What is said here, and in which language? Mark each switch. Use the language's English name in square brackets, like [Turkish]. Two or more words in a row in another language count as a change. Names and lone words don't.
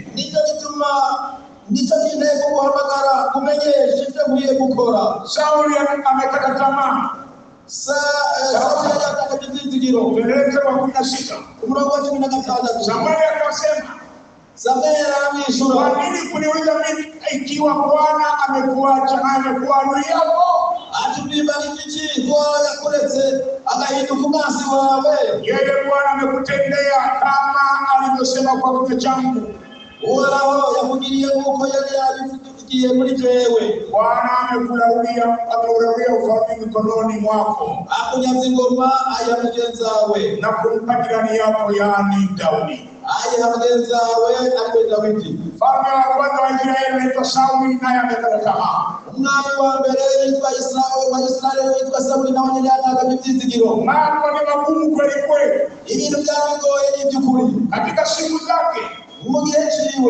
[Rundi] Nicyo gituma nicyo kinteye kuguhamagara kumenyesha ivyo nkwiye gukora. [Swahili] Sauli amekata tamaa. [Rundi] Sauli yataka ivyizigiro. [Swahili] Umelete wa 16 [Rundi] umurongo wa 16. [Swahili] Samueli akasema, [Rundi] Samueli aramwishyura, [Swahili] kwa nini kuniuliza mimi ikiwa Bwana amekuacha na amekuwa adui yako? [Rundi] ati mwibariki iki ko yakuretse agahinduka umwasi wawe? [Swahili] Yeye Bwana amekutendea kama alivyosema kwa kinywa changu. [Rundi] Uhoraho yakugiriye nk'uko yari yabivugiye muri jewe. [Swahili] Bwana amekulaulia ufalme mikononi mwako, [Rundi] akunyaza ingoma aya mugenzi wawe, [Swahili] na kumpa jirani yako, yaani Daudi. [Rundi] aya mugenzi wawe ariwe Dawidi. [Swahili] Mfalme wa kwanza wa Israeli anaitwa Sauli, naye amekata tamaa. [Rundi] Umwami wa mbere yitwa Israeli witwa Sauli, nawe nyine yatakaga ivyizigiro. [Swahili] Mambo ni magumu kweli kweli, [Rundi] ibintu byarabigoye n'iby'ukuri. [Swahili] Katika siku zake [Rundi] mu gihe ciwe